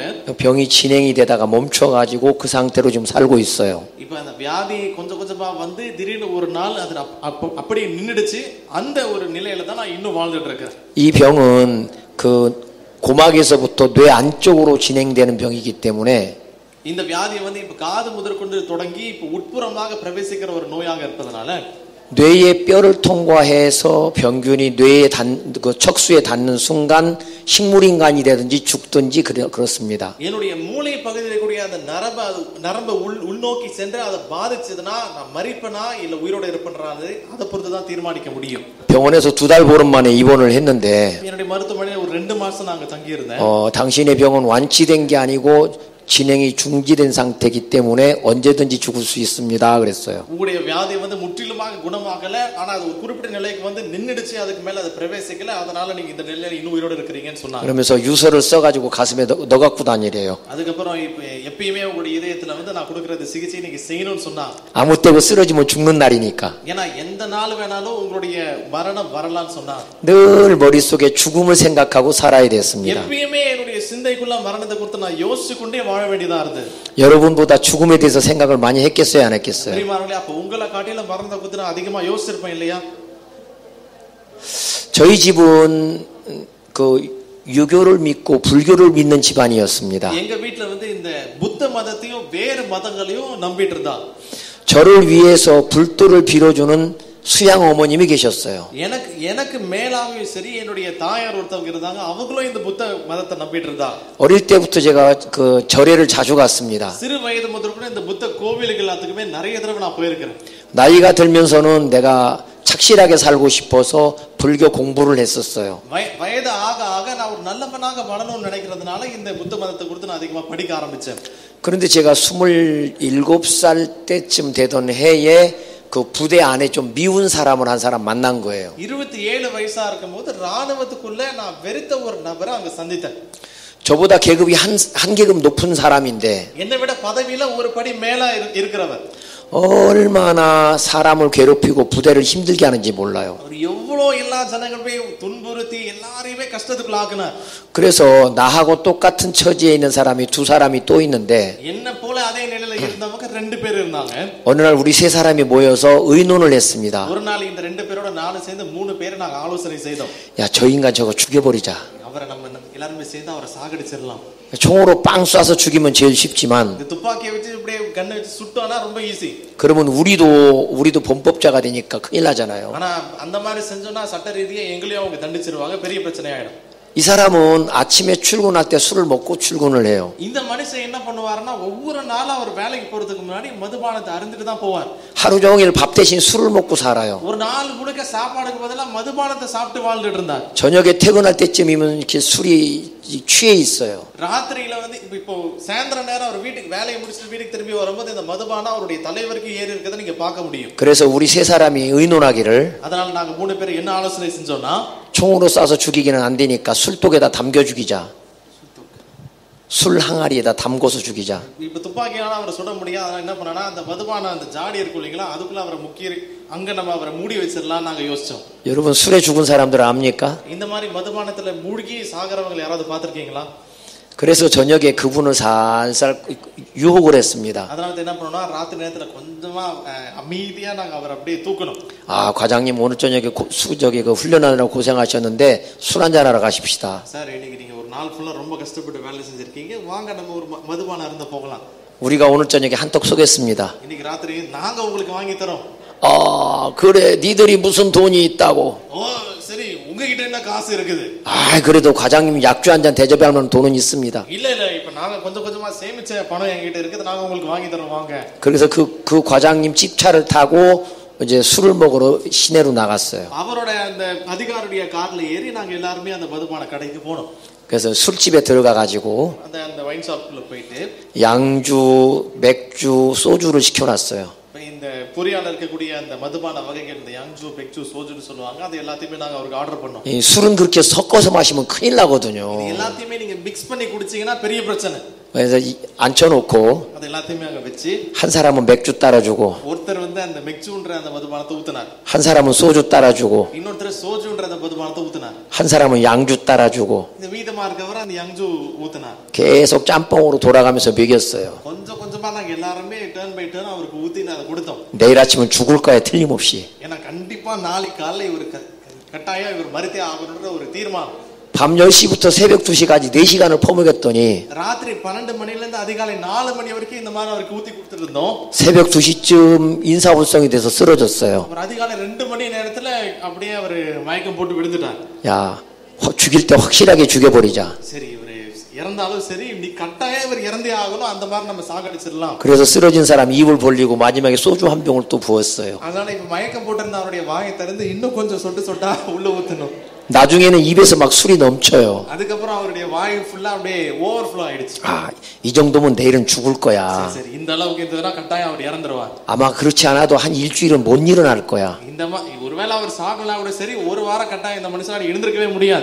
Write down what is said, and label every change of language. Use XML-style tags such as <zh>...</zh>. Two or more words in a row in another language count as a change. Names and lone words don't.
<ko>병이 진행이 되다가 멈춰가지고 그 상태로 지금 살고 있어요.</ko> <ta>இப்ப அந்த வியாதி கொஞ்சம் கொஞ்சமா வந்து திடீர்னு ஒரு நாள் அது அப்படியே நின்னுடுச்சு. அந்த ஒரு நிலையில தான் நான் இன்னும் வாழ்ந்துட்டு இருக்கேன்.</ta> <ko>이 병은 그 고막에서부터 뇌 안쪽으로 진행되는 병이기 때문에</ko> <ta>இந்த வியாதியை இப்ப காது முதற்கொண்டு தொடங்கி இப்ப உட்புறமாக பிரவேசிக்கிற ஒரு நோயாக இருப்பதனால</ta> <ko>뇌의 뼈를 통과해서 병균이 뇌에 그 척수에 닿는 순간 식물인간이 되든지 죽든지 그렇습니다.</ko> <ta>என்னுடைய மூளை பகுதியில் கூடிய அந்த நரம்பு உள்நோக்கி சென்று அதை பாதிச்சதுன்னா நான் மரிப்பனா இல்ல உயிரோட இருப்பேன்றது அதை பொறுத்து தான் தீர்மானிக்க முடியும்.</ta> <ko>병원에서 2달 보름 만에 입원을 했는데</ko> <ta>என்னுடைய மருத்துவமனையில் ஒரு 2 மாசம் நாங்க தங்கி இருந்தேன்.</ta> <ko>당신의 병은 완치된 게 아니고 진행이 중지된 상태이기 때문에 언제든지 죽을 수 있습니다. 그랬어요.</ko> <ta>உங்களுடைய வியாதி முற்றிலுமாக குணமாகல, ஆனா அது ஒரு குறிப்பிட்ட நிலைக்கு நின்னுடுச்சு, அதுக்கு மேல அது பிரவேசிக்கல, அதனால நீங்க இந்த நிலையில இன்னும் உயிரோட இருக்கீங்கன்னு சொன்னாங்க.</ta> <ko>그러면서 유서를 써 가지고 가슴에 넣어 갖고 다니래요.</ko> <ta>அதுக்கப்புறம் எப்பயுமே உங்களுடைய இதயத்துல நான் கொடுக்கிற சிகிச்சை நீங்க செய்யணும்னு சொன்னாங்க.</ta> <ko>아무 때고 쓰러지면 죽는 날이니까.</ko> <ta>ஏன்னா எந்த நாள் வேணாலும் உங்களுடைய மரணம் வரலாம்னு சொன்னாங்க.</ta> <ko>늘 머릿속에 죽음을 생각하고 살아야 됐습니다.</ko> <ta>எப்பயுமே என்னுடைய சிந்தைக்குள்ள மரணத்தை குறித்து நான் யோசிச்சு கொண்டே வாழ வேண்டியதா இருந்தது.</ta> <ko>여러분보다 죽음에 대해서 생각을 많이 했겠어요, 안 했겠어요?</ko> <ta>அப்ப உங்களை காட்டில மரணத்தை குறித்து நான் அதிகமா யோசிச்சிருப்பேன் இல்லையா?</ta> <ko>저희 집은 그 유교를 믿고 불교를 믿는 집안이었습니다.</ko> <ta>எங்க வீட்ல இந்த புத்த மதத்தையும் வேறு மதங்களையும் நம்பிட்டு இருந்தா.</ta> <ko>저를 위해서 불도를 빌어주는 수양 어머님이 계셨어요.</ko> <ta>எனக்கு மேலாவே சரி என்னுடைய தாயார் ஒருத்தவங்க இருந்தாங்க. அவங்களும் இந்த புத்த மதத்தை நம்பிட்டு இருந்தாங்க.</ta> <ko>어릴 때부터 제가 그 절에를 자주 갔습니다.</ko> <ta>சிறு வயது முதல் கூட இந்த புத்த கோவிலுக்கு எல்லாத்துக்குமே நிறைய தடவை நான் போயிருக்கிறேன்.</ta> <ko>나이가 들면서는 내가 착실하게 살고 싶어서 불교 공부를 했었어요.</ko> <ta>வயது ஆக ஆக நான் ஒரு நல்லவனாக வாழணும்னு நினைக்கிறதுனால இந்த புத்த மதத்தை குறித்து நான் அதிகமா படிக்க ஆரம்பிச்சேன்.</ta> <ko>그런데 제가 27살 때쯤 되던 해에 그 부대 안에 좀 미운 사람을 한 사람 만난 거예요.</ko> <ta>27 வயசா இருக்கும்போது ராணுவத்துக்குள்ள நான் வெறுத்த ஒரு நபரை அங்க சந்தித்தேன்.</ta> <ko>저보다 계급이 한 계급 높은 사람인데</ko> <ta>என்னை விட பதவியில ஒரு படி மேல இருக்கிறவர்.</ta> <ko>얼마나 사람을 괴롭히고 부대를 힘들게 하는지 몰라요.</ko> <ta>எவ்வளவு எல்லா ஜனங்களையும் துன்புறுத்தி எல்லாரையுமே கஷ்டத்துக்குள்ள ஆக்குனார்.</ta> <ko>그래서 나하고 똑같은 처지에 있는 사람이 2사람이 또 있는데</ko> <ta>என்ன போல அதே நிலையில இருந்தவங்க 2 பேர் இருந்தாங்க.</ta> <ko>어느 날 우리 3사람이 모여서 의논을 했습니다.</ko> <ta>ஒரு நாள் இந்த 2 பேரோட நானும் சேர்ந்து 3 பேரை நாங்க ஆலோசனை செய்தோம்.</ta> <ko>야, 저 인간 저거 죽여버리자.</ko> <ta>அவரை நம்ம எல்லாரும் சேர்ந்து அவரை சாகடிச்சிடலாம்.</ta> <ko>총으로 빵 쏴서 죽이면 제일 쉽지만</ko> <ta>துப்பாக்கியை வச்சு இப்படியே கண்ணை வச்சு சுட்டோம்னா ரொம்ப ஈஸி.</ta> <ko>그러면 우리도 범법자가 되니까 큰일 나잖아요.</ko> <ta>ஆனா அந்த மாதிரி செஞ்சோம்னா சட்ட ரீதியா எங்களையும் அவங்க தண்டிச்சிருவாங்க, பெரிய பிரச்சனை ஆயிடும்.</ta> <ko>이 사람은 아침에 출근할 때 술을 먹고 출근을 해요.</ko> <ta>இந்த மனுஷன் என்ன பண்ணுவாருன்னா ஒவ்வொரு நாளும் அவர் வேலைக்கு போறதுக்கு முன்னாடி மதுபானத்தை அருந்திட்டு தான் போவார்.</ta> <ko>하루 종일 밥 대신 술을 먹고 살아요.</ko> <ta>ஒரு நாள் முழுக்க சாப்பாடுக்கு பதிலா மதுபானத்தை சாப்பிட்டு வாழ்ந்துட்டு இருந்தார்.</ta> <ko>저녁에 퇴근할 때쯤이면 이렇게 술이 취해 있어요.</ko> <ta>ராத்திரியில வந்து இப்போ சாயந்தர நேரம் அவர் வீட்டுக்கு வேலையை முடிச்சிட்டு வீட்டுக்கு திரும்பி வரும்போது இந்த மதுபானம் அவருடைய தலைவருக்கு ஏறி இருக்கதை நீங்க பார்க்க முடியும்.</ta> <ko>그래서 우리 세 사람이 의논하기를</ko> <ta>அதனால நாங்க மூணு பேர் என்ன ஆலோசனை செஞ்சோம்னா</ta> <ko>총으로 쏴서 죽이기는 안 되니까 술독에다 담겨 죽이자. 술 항아리에다 담궈서 죽이자.</ko> <ta>இப்ப துப்பாக்கியால அவரை சுட முடியாது. அதனால என்ன பண்ணனா அந்த மதுபான அந்த ஜாடி இருக்கு இல்லீங்களா அதுக்குள்ள அவரை முக்கிய அங்க நம்ம அவரை மூடி வச்சிரலாம் நாங்க யோசிச்சோம்.</ta> <ko>여러분 술에 죽은 사람들 압니까?</ko> <ta>இந்த மாதிரி மதுபானத்துல மூழ்கி சாகறவங்க யாராவது பாத்திருக்கீங்களா?</ta> <ko>그래서 저녁에 그분을 살살 유혹을 했습니다.</ko> <ta>அதனால என்ன பண்ணோம்னா ராத்திரி நேரத்துல கொஞ்சமா அமைதியா நாங்க அவரை அப்படியே தூக்கணும்.</ta> <ko>아, 과장님 오늘 저녁에 저기 그 훈련하느라 고생하셨는데 술 한잔 하러 가십시다.</ko> <ta>சார் இன்னைக்கு நீங்க ஒரு நாள் ஃபுல்லா ரொம்ப கஷ்டப்பட்டு வேலை செஞ்சிருக்கீங்க. வாங்க நம்ம ஒரு மதுபானம் அருந்த போகலாம்.</ta> <ko>우리가 오늘 저녁에 한턱 쏘겠습니다.</ko> <ta>இன்னைக்கு ராத்திரி நாங்க உங்களுக்கு வாங்கி தரோம்.</ta> <ko>아, 그래 니들이 무슨 돈이 있다고.</ko> <ta>சரி உங்ககிட்ட என்ன காசு இருக்குது?</ta> <ko>아, 그래도 과장님 약주 한 잔 대접하는 돈은 있습니다.</ko> <ta>இல்ல இப்ப நாங்க கொஞ்சம் கொஞ்சமா சேமிச்ச பணம் என்கிட்ட இருக்குது. நாங்க உங்களுக்கு வாங்கி தரோம் வாங்க.</ta> <ko>그래서 그 과장님 집차를 타고 이제 술을 먹으러 시내로 나갔어요.</ko> <ta>அவரோட அந்த அதிகாரியுடைய கார்ல ஏறி நாங்க எல்லாரும் அந்த மதுபான கடைக்கு போனோம்.</ta> <ko>그래서 술집에 들어가 가지고</ko> <ta>அந்த</ta> <en>wine shopக்குள்ள</en> <ta>போயிட்டு</ta> <ko>양주, 맥주, 소주를 시켜놨어요.</ko> <ta>இந்த பொரியால இருக்கக்கூடிய அந்த மதுபான வகைகள் இந்த</ta> <ko>양주, 백주, 소주ன்னு</ko> <ta>சொல்லுவாங்க. அது எல்லாத்தையுமே நாங்க அவருக்கு ஆர்டர் பண்ணோம்.</ta> <ko>이 술은 그렇게 섞어서 마시면 큰일 나거든요.</ko> <ta>இது எல்லாத்தையுமே நீங்க மிக்ஸ் பண்ணி குடிச்சீங்கன்னா பெரிய பிரச்சனை.</ta> <ko>그래서 앉혀놓고</ko> <ta>அது எல்லாத்தையுமே அங்க வச்சு</ta> <ko>한 사람은 맥주 따라주고</ko> <ta>ஒருத்தர் வந்து அந்த மெக்சுன்ற அந்த மதுபானத்தை ஊத்துனார்.</ta> <ko>한 사람은 소주 따라주고</ko> <ta>இன்னொருத்தர் சோஜுன்ற அந்த மதுபானத்தை ஊத்துனார்.</ta> <ko>한 사람은 양주 따라주고</ko> <ta>இந்த மீதமா இருக்கவர் அந்த 양주 ஊத்துனார்.</ta> <ko>계속 짬뽕으로 돌아가면서 먹였어요.</ko> <ta>கொஞ்சம் கொஞ்சமா நாங்க எல்லாரும்</ta> <en>turn by turn</en> <ta>அவருக்கு ஊத்தி அதை கொடுத்தோம்.</ta> <ko>내일 아침은 죽을 거야 틀림없이.</ko> <ta>ஏன்னா கண்டிப்பா நாளைக்கு காலையில இவர் கட்டாயம் இவர் மரித்தே ஆகணும்ன்ற ஒரு தீர்மானம்.</ta> <ko>밤 10시부터 새벽 2시까지 4시간을 퍼먹였더니</ko> <ta>ராத்திரி 12 மணில இருந்து அதிகாலை 4 மணி வரைக்கும் இந்த மாதிரி அவருக்கு ஊத்தி கொடுத்துட்டு இருந்தோம்.</ta> <ko>새벽 2시쯤 인사불성이 돼서 쓰러졌어요.</ko> <ta>அவர் அதிகாலை 2 மணி நேரத்துல அப்படியே அவர் மயக்கம் போட்டு விழுந்துட்டார்.</ta> <ko>야, 죽일 때 확실하게 죽여버리자.</ko> <ta>சரி இவர் இறந்தாலும் சரி நீ கட்டாயம் இவர் இறந்தே ஆகணும் அந்த மாதிரி நம்ம சாகடிச்சிடலாம்.</ta> <ko>그래서 쓰러진 사람 입을 벌리고 마지막에 소주 한 병을 또 부었어요.</ko> <ta>அதனால இப்ப மயக்கம் போட்டிருந்த அவருடைய வாயை திறந்து இன்னும் கொஞ்சம் சொட்டு சொட்டா உள்ள ஊத்தணும்.</ta> <ko>나중에는 입에서 막 술이 넘쳐요.</ko> <ta>அதுக்கப்புறம் அவருடைய வாய் ஃபுல்லா அப்படியே ஓவர்ஃப்ளோ ஆயிடுச்சு.</ta> <ko>아, 이 정도면 내일은 죽을 거야.</ko> <ta>சரி இந்த அளவுக்கு இருந்ததுன்னா கட்டாயம் அவர் இறந்துருவார்.</ta> <ko>아마 그렇지 않아도 한 일주일은 못 일어날 거야.</ko> <ta>இந்த ஒருவேளை அவர் சாகலாம் கூட சரி ஒரு வாரம் கட்டாயம் இந்த மனுஷனால எழுந்திருக்கவே முடியாது.</ta>